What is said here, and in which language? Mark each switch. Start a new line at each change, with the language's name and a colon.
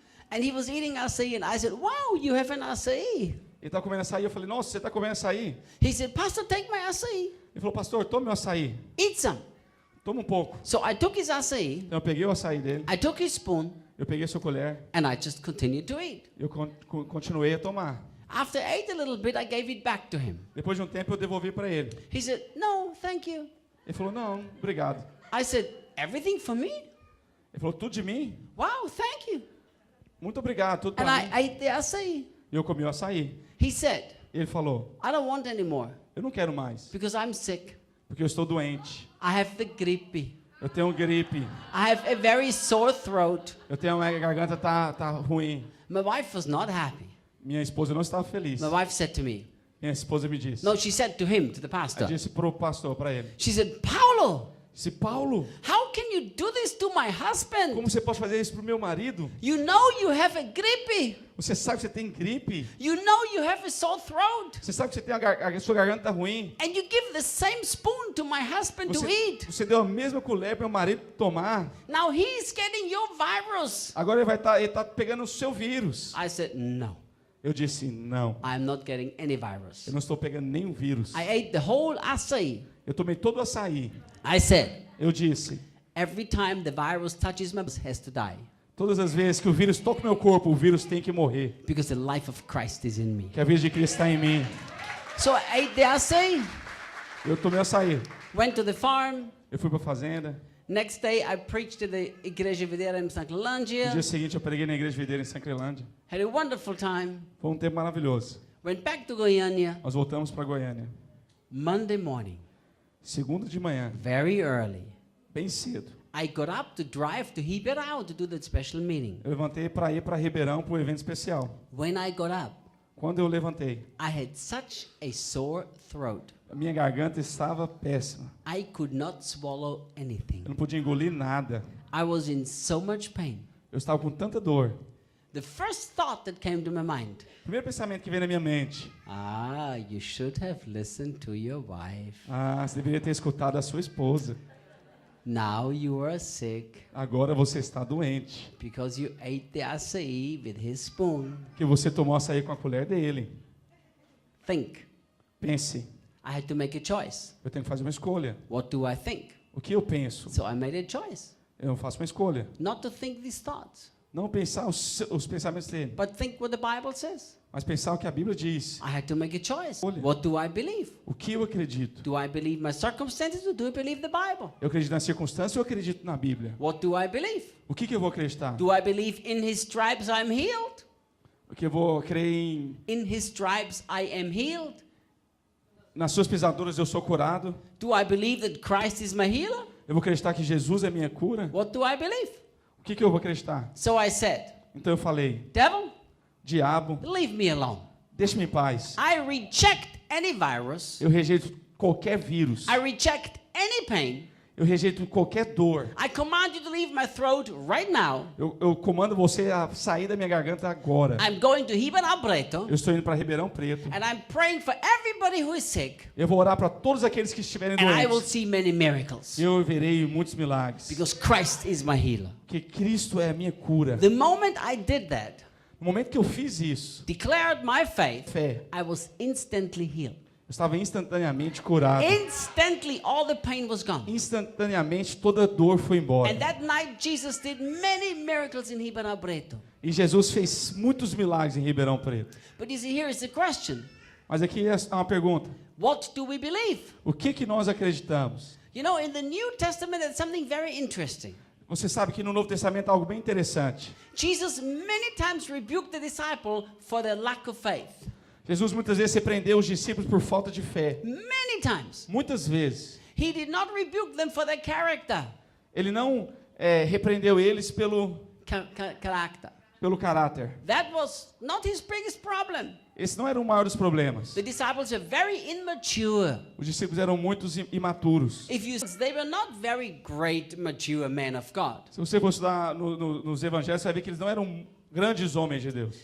English: And he was eating açaí, and I said, wow, you have an açaí.
Portuguese: Ele estava comendo açaí. Eu falei, nossa, você está comendo açaí?
English: He said, Pastor, take my açaí.
Portuguese: Ele falou, pastor, tome meu açaí.
English: Eat some.
Portuguese: Toma um pouco.
English: So I took his açaí,
Portuguese: Então eu peguei o açaí dele.
English: I took his spoon,
Portuguese: Eu peguei sua colher.
English: and I just continued to eat.
Portuguese: Eu continuei a tomar.
English: After I ate a little bit, I gave it back to him.
Portuguese: Depois de um tempo eu devolvi para ele.
English: He said, no, thank you.
Portuguese: Ele falou, não, obrigado.
English: I said, everything for me?
Portuguese: Ele falou, tudo de mim?
English: Wow, thank you.
Portuguese: Muito obrigado, tudo
English: And
Portuguese: para mim.
English: I ate the açaí.
Portuguese: E eu comi o açaí.
English: He said,
Portuguese: Ele falou,
English: I don't want any more
Portuguese: eu não quero mais,
English: because I'm sick.
Portuguese: porque eu estou doente.
English: I have the gripe.
Portuguese: Eu tenho gripe.
English: I have a very sore throat.
Portuguese: Eu tenho a garganta tá ruim.
English: My wife was not happy.
Portuguese: Minha esposa não estava feliz.
English: My wife said to me,
Portuguese: Minha esposa me disse.
English: no, she said to him, to the
Portuguese: Eu
English: pastor.
Portuguese: disse pro pastor, para ele.
English: She said, Paulo,
Portuguese: Disse, Paulo,
English: how can you do this to my husband?
Portuguese: como você pode fazer isso pro meu marido?
English: You know you have a gripe.
Portuguese: Você sabe que você tem gripe.
English: You know you have a sore throat.
Portuguese: Você sabe que você tem a sua garganta ruim.
English: And you give the same spoon to my husband to eat.
Portuguese: Você deu a mesma colher para meu marido tomar.
English: Now he's getting your virus.
Portuguese: Agora ele tá pegando o seu vírus.
English: I said, no,
Portuguese: Eu disse, não.
English: I'm not getting any virus.
Portuguese: Eu não estou pegando nenhum vírus.
English: I ate the whole açaí.
Portuguese: Eu tomei todo o açaí.
English: I said,
Portuguese: Eu disse,
English: every time the virus touches my has to die.
Portuguese: todas as vezes que o vírus toca o meu corpo, o vírus tem que morrer.
English: Because the life of Christ is in me.
Portuguese: Que a vida de Cristo está em mim.
English: So I ate the açaí,
Portuguese: Eu tomei açaí.
English: went to the farm.
Portuguese: Eu fui para a fazenda.
English: Next day I preached to the Igreja Videira in
Portuguese: No
English: Sanclerlandia.
Portuguese: dia seguinte eu preguei na igreja videira em Sanclerlândia.
English: Had a wonderful time.
Portuguese: Foi um tempo maravilhoso.
English: Went back to Goiânia.
Portuguese: Nós voltamos para Goiânia.
English: Monday morning,
Portuguese: Segunda de manhã,
English: very early,
Portuguese: bem cedo.
English: I got up to drive to Ribeirão to do that special meeting.
Portuguese: Eu levantei para ir para Ribeirão para o evento especial.
English: When I got up,
Portuguese: Quando eu levantei,
English: I had such a sore throat.
Portuguese: a minha garganta estava péssima.
English: I could not swallow anything.
Portuguese: Eu não podia engolir nada.
English: I was in so much pain.
Portuguese: Eu estava com tanta dor.
English: The first thought that came to my mind,
Portuguese: O primeiro pensamento que veio na minha mente:
English: you should have listened to your wife.
Portuguese: você deveria ter escutado a sua esposa.
English: Now you are sick
Portuguese: Agora você está doente.
English: because you ate the açaí with his spoon.
Portuguese: Que você tomou açaí com a colher dele.
English: Think.
Portuguese: Pense,
English: I had to make a choice.
Portuguese: eu tenho que fazer uma escolha.
English: What do I think?
Portuguese: O que eu penso?
English: So I made a choice.
Portuguese: Eu faço uma escolha.
English: Not to think these thoughts,
Portuguese: Não pensar os pensamentos dele,
English: but think what the Bible says.
Portuguese: mas pensar o que a Bíblia diz.
English: I had to make a choice.
Portuguese: Olha.
English: What do I believe?
Portuguese: O que eu acredito?
English: Do I believe my circumstances or do I believe the Bible?
Portuguese: Eu acredito nas circunstâncias ou eu acredito na Bíblia?
English: What do I believe?
Portuguese: O que eu vou acreditar?
English: Do I believe in his stripes I'm healed?
Portuguese: O que eu vou crer em...
English: In his stripes I am healed?
Portuguese: Nas suas pisaduras eu sou curado?
English: Do I believe that Christ is my healer?
Portuguese: Eu vou acreditar que Jesus é minha cura?
English: What do I believe?
Portuguese: O que eu vou acreditar?
English: So I said,
Portuguese: Então eu falei:
English: devil,
Portuguese: diabo,
English: leave me alone.
Portuguese: deixe-me em paz.
English: I reject any virus.
Portuguese: Eu rejeito qualquer vírus.
English: I reject any pain.
Portuguese: Eu rejeito qualquer dor.
English: I command you to leave my throat right now.
Portuguese: Eu comando você a sair da minha garganta agora.
English: I'm going to Ribeirão Preto,
Portuguese: Eu estou indo para Ribeirão Preto.
English: and I'm praying for everybody who is sick,
Portuguese: Eu vou orar para todos aqueles que estiverem
English: and I will
Portuguese: doentes.
English: see many miracles.
Portuguese: Eu verei muitos milagres.
English: Because Christ is my healer.
Portuguese: Porque Cristo é a minha cura.
English: The moment I did that,
Portuguese: No momento que eu fiz isso,
English: declared my faith,
Portuguese: fé,
English: I was instantly healed.
Portuguese: eu estava instantaneamente curado.
English: Instantly, all the pain was gone.
Portuguese: Instantaneamente toda dor foi embora.
English: And that night, Jesus did many miracles in Ribeirão Preto.
Portuguese: E Jesus fez muitos milagres em Ribeirão Preto.
English: But you see, here is the question.
Portuguese: Mas aqui é uma pergunta:
English: What do we believe?
Portuguese: o que nós acreditamos?
English: You know, in the New Testament, there's something very interesting.
Portuguese: Você sabe que no Novo Testamento há algo bem interessante.
English: Jesus many times rebuked the disciple for their lack of faith.
Portuguese: Jesus muitas vezes repreendeu os discípulos por falta de fé.
English: Many times.
Portuguese: Muitas vezes.
English: He did not rebuke them for their character.
Portuguese: Ele não repreendeu eles pelo
English: Character.
Portuguese: caráter.
English: That was not his biggest problem.
Portuguese: Esse não era o maior dos problemas.
English: The disciples were very immature.
Portuguese: Os discípulos eram muito imaturos.
English: They were not very great, mature men of God.
Portuguese: Se você for estudar nos evangelhos, você vai ver que eles não eram grandes homens de Deus.